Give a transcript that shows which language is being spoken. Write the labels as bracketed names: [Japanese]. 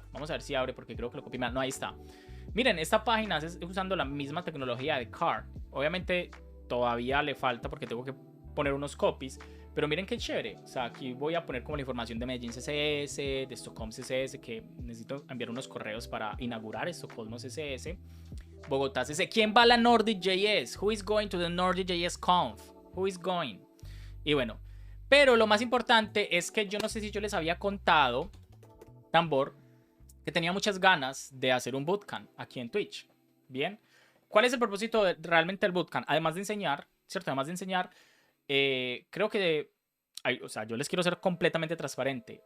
[Spanish] Vamos a ver si abre porque creo que lo copié mal. No, ahí está. Miren, esta página es usando la misma tecnología de Car. Obviamente todavía le falta porque tengo que poner unos copies, pero miren qué chévere. O sea, aquí voy a poner como la información de Medellín CSS, de Stockholm CSS, que necesito enviar unos correos para inaugurar Estocolmo CSS. Bogotá CSS. ¿Quién va a la Nordic.js? [English] Who is going to the Nordic.js Conf? Who is going? [Spanish] Y bueno, pero lo más importante es que yo no sé si yo les había contado, Tambor, que tenía muchas ganas de hacer un bootcamp aquí en Twitch. Bien, ¿cuál es el propósito realmente del bootcamp? Además de enseñar, ¿cierto? Además de enseñar, creo que, o sea, yo les quiero ser completamente transparente.